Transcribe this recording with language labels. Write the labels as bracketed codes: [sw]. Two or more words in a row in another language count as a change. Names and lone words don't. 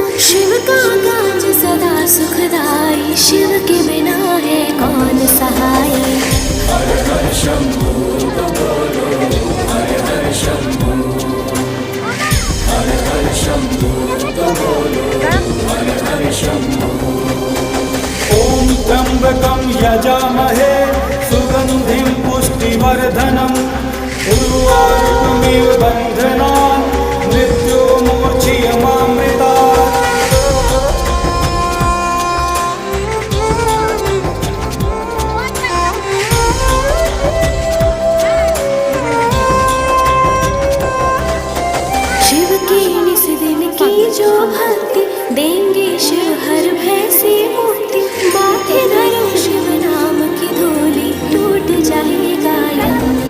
[hi] शिव का काज सदा सुखदाई, शिव के बिना है कौन सहाय। हर हर शंभू तो बोलो, हर हर शंभू, हर हर शंभू तो बोलो, हर हर शंभू। [sa] ओम त्र्यंबकं यजामहे सुगंधिं पुष्टिवर्धनम्, उर्वारुकमिव बन्धनान् मृत्युर्मोक्षयमामृतात्। [hi] शिव की निस दिन की जो भक्ति, देंगे शिव हर भय से मुक्ति। माथे धरो शिव नाम की धूली, टूट जाएगा यम।